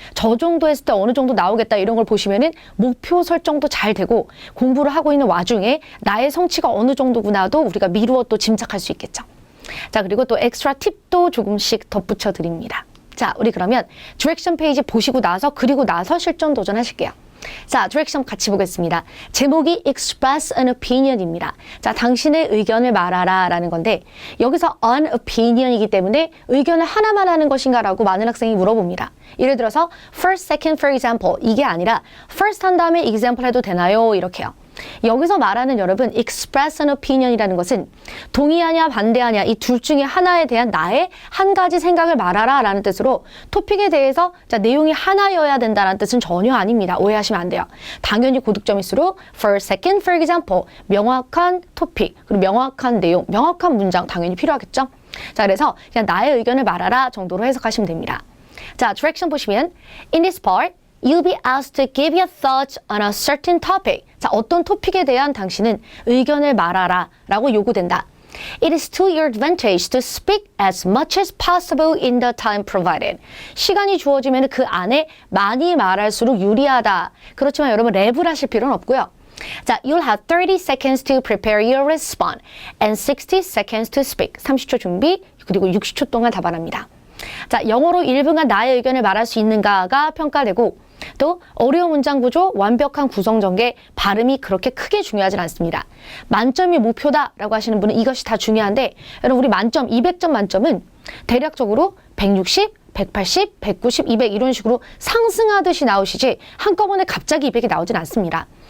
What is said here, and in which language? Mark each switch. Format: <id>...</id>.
<ko>저 정도 했을 때 어느 정도 나오겠다. 이런 걸 보시면은 목표 설정도 잘 되고 공부를 하고 있는 와중에 나의 성취가 어느 정도구나도 우리가 미루어 또 짐작할 수 있겠죠. 자, 그리고 또 엑스트라 팁도 조금씩 덧붙여 드립니다. 자, 우리 그러면 디렉션 페이지 보시고 나서 그리고 나서 실전 도전하실게요. 자, 디렉션 같이 보겠습니다. 제목이 Express an Opinion입니다. 자, 당신의 의견을 말하라 라는 건데 여기서 an opinion이기 때문에 의견을 하나만 하는 것인가 라고 많은 학생이 물어봅니다. 예를 들어서</ko> <en>first, second, for example</en> <ko>이게 아니라 first 한 다음에 example 해도 되나요? 이렇게요. 여기서 말하는 여러분</ko> <en>express an opinion</en> <ko>이라는 것은 동의하냐 반대하냐 이 둘 중에 하나에 대한 나의 한 가지 생각을 말하라 라는 뜻으로 토픽에 대해서 자, 내용이 하나여야 된다는 뜻은 전혀 아닙니다. 오해하시면 안 돼요. 당연히 고득점일수록 first, second, for example 명확한 토픽 그리고 명확한 내용, 명확한 문장 당연히 필요하겠죠. 자, 그래서 그냥 나의 의견을 말하라 정도로 해석하시면 됩니다. 자, direction 보시면</ko> <en>in this part You'll be asked to give your thoughts on a certain topic.</en> <ko>자, 어떤 토픽에 대한 당신은 의견을 말하라 라고 요구된다.</ko> <en>It is to your advantage to speak as much as possible in the time provided.</en> <ko>시간이 주어지면 그 안에 많이 말할수록 유리하다. 그렇지만 여러분 랩을 하실 필요는 없고요.</ko> <en>자, you'll have 30 seconds to prepare your response and 60 seconds to speak.</en> <ko>30초 준비, 그리고 60초 동안 답안합니다. 자, 영어로 1분간 나의 의견을 말할 수 있는가가 평가되고 또 어려운 문장 구조, 완벽한 구성 전개, 발음이 그렇게 크게 중요하진 않습니다. 만점이 목표다라고 하시는 분은 이것이 다 중요한데 여러분 우리 만점, 200점 만점은 대략적으로 160, 180, 190, 200 이런 식으로 상승하듯이 나오시지 한꺼번에 갑자기 200이 나오진 않습니다.</ko>